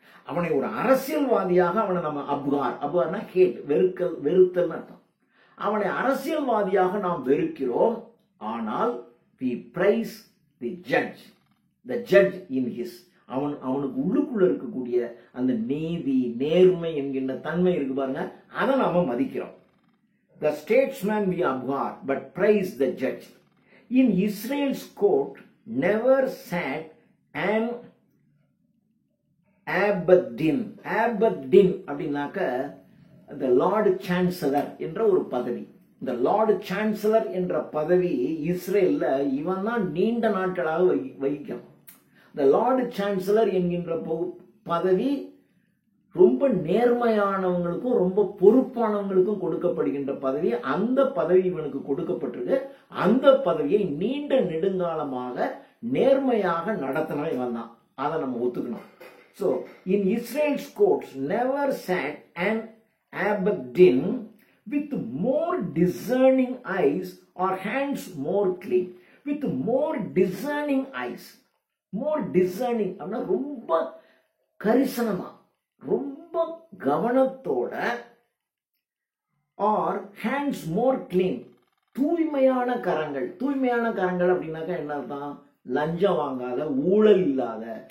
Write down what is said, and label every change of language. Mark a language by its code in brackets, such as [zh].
[ta] அவனை ஒரு அரசியல்வாதியாக அவனை நம்ம அபுகார்னா ஹேட், வெறுத்தல் அர்த்தம். அவனை அரசியல்வாதியாக நாம் வெறுக்கிறோம், ஆனால் [en] we praise the judge in his, [ta] அவனுக்கு உள்ளுக்குள்ள இருக்கக்கூடிய அந்த நீதி நேர்மை என்கின்ற தன்மை இருக்கு பாருங்க, அதை நாம மதிக்கிறோம். [en] The statesman we abhor but praise the judge. In Israel's court never sat an Abedin [ta] அப்படின்னாக்க [en] the Lord Chancellor [ta] என்ற ஒரு பதவி. இந்த லார்டு சான்சலர் என்ற பதவி இஸ்ரேல்ல இவன் தான் நீண்ட நாட்களாக வகிக்கும். இந்த லார்டு சான்சலர் என்கின்ற பதவி ரொம்ப நேர்மையானவங்களுக்கும் ரொம்ப பொறுப்பானவங்களுக்கும் கொடுக்கப்படுகின்ற பதவி. அந்த பதவி இவனுக்கு கொடுக்கப்பட்டிருக்கு. அந்த பதவியை நீண்ட நெடுங்காலமாக நேர்மையாக நடத்தின இவன் தான். அதை நம்ம ஒத்துக்கணும். [en] So in Israel's courts never sat an Abedin with more discerning eyes or hands more clean. With more discerning eyes. [ta] More discerning அப்படின்னா ரொம்ப கரிசனமா, ரொம்ப கவனத்தோட, [en] our hands more clean, [ta] தூய்மையான கரங்கள். தூய்மையான கரங்கள் அப்படின்னாக்கா என்ன அர்த்தம்? லஞ்சம் வாங்காத, ஊழல் இல்லாத.